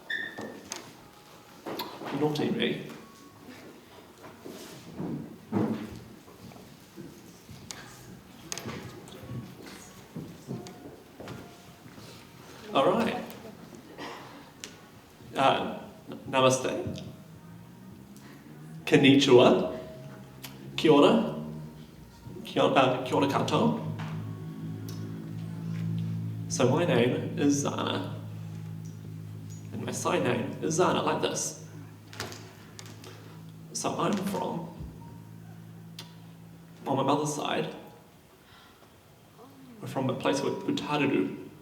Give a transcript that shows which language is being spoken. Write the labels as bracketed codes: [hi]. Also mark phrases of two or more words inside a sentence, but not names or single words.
[en] Naughty me. All right. Namaste. Konnichiwa. [mi] Kia ora. Kia ora koutou. [en] So my name is Zana. And my side name is Zana, like this. So I'm from, on my mother's side, we're from a place called Kucha.